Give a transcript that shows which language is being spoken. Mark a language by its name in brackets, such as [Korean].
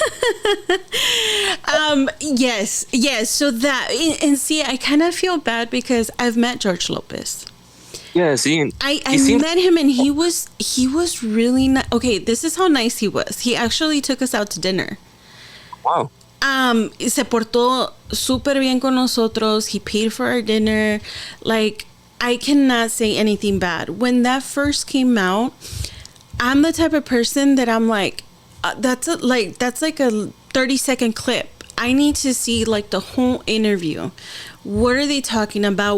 [English] yes. So that, and see, I kind of feel bad because I've met George Lopez. Yeah, see, I met him, and he was really nice. Okay, this is how nice he was. He actually took us out to dinner. Wow. [Spanish] Se portó súper bien con nosotros. [English] He paid for our dinner. Like, I cannot say anything bad. When that first came out, I'm the type of person that I'm like, that's like a 30-second clip. I need to see like the whole interview. What are they talking about?